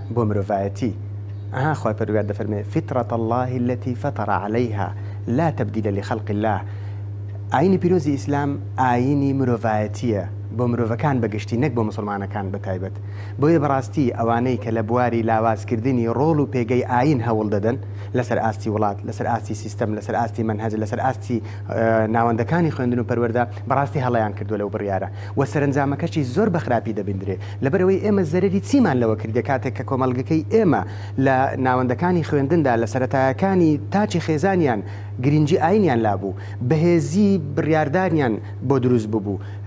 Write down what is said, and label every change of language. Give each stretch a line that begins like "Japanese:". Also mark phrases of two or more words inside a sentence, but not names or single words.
Central Kurdish: بۆ مرۆڤایەتی خۆی پەروەردگار دەفەرمێ
Arabic: فطرة الله التي فطر عليها لا تبديل لخلق الله.
Central Kurdish: ئاینی پیرۆزی ئیسلام ئاینی مرۆڤایەتیە بۆ مرۆڤەکان بەگشتی نەک بۆ مسلمانەکان بەتایبەت. بۆیە بەڕاستی ئەوانەی کە لە بواری لاوازکردنی ڕۆڵ و پێگەی ئاین هەوڵ دەدەن لەسەر ئاستی وڵات، لەسەر ئاستی سیستەم، لەسەر ئاستی منهەج، لەسەر ئاستی ناوەندەکانی خوێندن و پەروەردە بەڕاستی هەڵەیان کردووە لەو بڕیارە و سەرنجامەکەشی زۆر بە خراپی دەبیندرێ لەبەرەوەی ئێمە زەرەری چیمان لەوە کردە کاتێک کە کۆمەڵگەکەی ئێمە لە ناوەندەکانی خوێندندا لە سەرەتایەکانی تاچی خێزانیان گرنگی ئاینیان لابوو، بەهێزی بڕیاردانیان بۆ دروست ببوو،